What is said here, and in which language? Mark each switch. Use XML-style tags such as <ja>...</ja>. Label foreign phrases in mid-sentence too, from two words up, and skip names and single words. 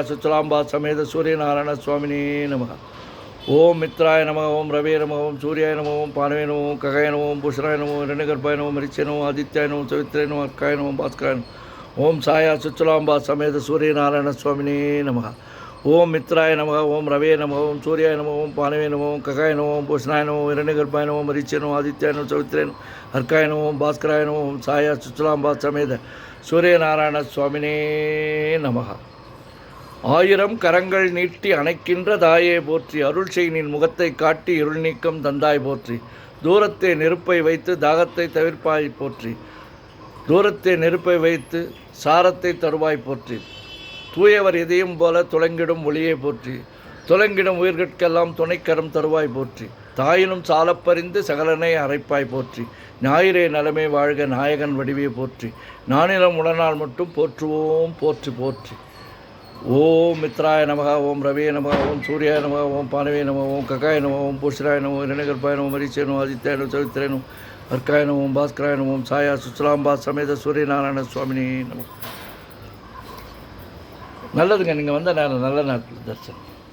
<sa>सुचलांबा समेत सूर्यनारायण स्वामिने नमः ओम मित्राय नमः ओम रवे नमः ओम सूर्याय नमः ओम पानवे नमः ओम कगाय नमः ओम भूषणाय नमः हिरण्यगर्भाय नमः मरीचे नमः आदित्याय नमः सवित्रे नमः अर्काय नमः भास्कराय नमः ओम छाया सुचलांबा समेत सूर्यनारायण स्वामिने नमः ओम मित्राय नमः ओम रवे नमः ओम सूर्याय नमः ओम पानवे नमः ओम कगाय नमः ओम भूषणाय नमः हिरण्यगर्भाय नमः मरीचे नमः आदित्याय नमः सवित्रे नमः अर्काय नमः भास्कराय नमः ओम छाया सुचलांबा समेत सूर्यनारायण स्वामिने नमः</sa> <ta>ஆயிரம் கரங்கள் நீட்டி அணைக்கின்ற தாயே போற்றி அருள் செய்னின் முகத்தை காட்டி இருள் நீக்கம் தந்தாய் போற்றி தூரத்தை நெருப்பை வைத்து தாகத்தை தவிர்ப்பாய் போற்றி தூரத்தை நெருப்பை வைத்து சாரத்தை தருவாய் போற்றி தூயவர் இதயம் போல துலங்கிடும் ஒளியை போற்றி துலங்கிடும் உயிர்கட்கெல்லாம் துணைக்கரம் தருவாய் போற்றி தாயினும் சாலப்பறிந்து சகலனை அரைப்பாய் போற்றி ஞாயிறே நலமே வாழ்க நாயகன் வடிவே போற்றி நானிலம் உடனால் மட்டும் போற்றுவோம் போற்றி போற்றி</ta> <sa>ओम मित्राय नमः ओम रवे नमः ओम सूर्याय नमः ओम पानवे नमः ओम ककाय नमः ओम पुष्राय नमः हिरण्यगर्भाय नमः मरीचे नमः आदित्याय नमः सवित्रे नमः अर्काय नमः ओम भास्कराय नमः ओम छाया सुचलांबा समेत सूर्यनारायण स्वामिने नमः</sa> <ta>நல்லதுங்க நீங்கள் வந்த நேரம் நல்ல நேரத்தில் தரிசனம்</ta>